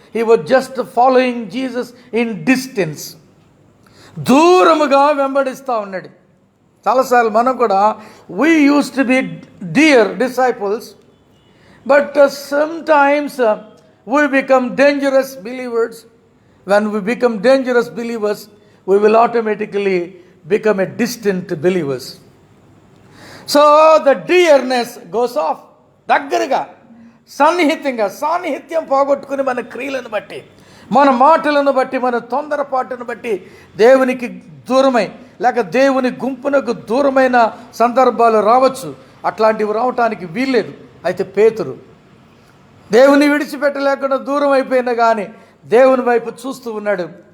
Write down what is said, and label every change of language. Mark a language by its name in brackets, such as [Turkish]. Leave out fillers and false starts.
[English] He was just following Jesus in distance. [Telugu] దూరముగా వెంబడిస్తూ ఉన్నాడు. చాలాసార్లు మనం కూడా [English] We use to be dear disciples, but sometimes we become dangerous believers. When we become dangerous believers, we will automatically become a distant believers. So the dearness goes off. [Telugu] దగ్గరగా సాన్నిహిత్యం పోగొట్టుకుని మన క్రియలను బట్టి, మన మాటలను బట్టి, మన తొందరపాటును బట్టి దేవునికి దూరమై లేక దేవుని గుంపునకు దూరమైన సందర్భాలు రావచ్చు. అట్లాంటివి రావటానికి వీల్లేదు. అయితే పేతురు దేవుని విడిచిపెట్టలేకుండా దూరం అయిపోయినా కానీ దేవుని వైపు చూస్తూ ఉన్నాడు.